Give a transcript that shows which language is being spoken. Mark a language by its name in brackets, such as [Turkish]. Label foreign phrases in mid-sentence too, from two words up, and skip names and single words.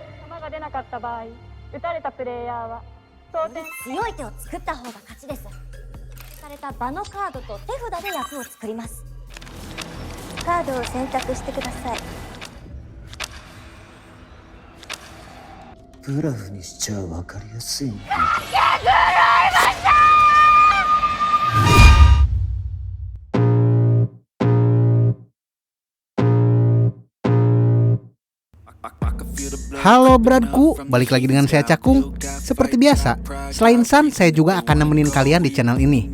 [Japanese] 球が出なかった場合、打たれたプレイヤーは当然強い手を作った方が勝ちです。された場のカードと手札で役を作ります。カードを選択してください。グラフにしちゃ分かりやすいね。 [Indonesian] Halo beradku, balik lagi dengan saya Cakung. Seperti biasa, selain San, saya juga akan nemenin kalian di channel ini.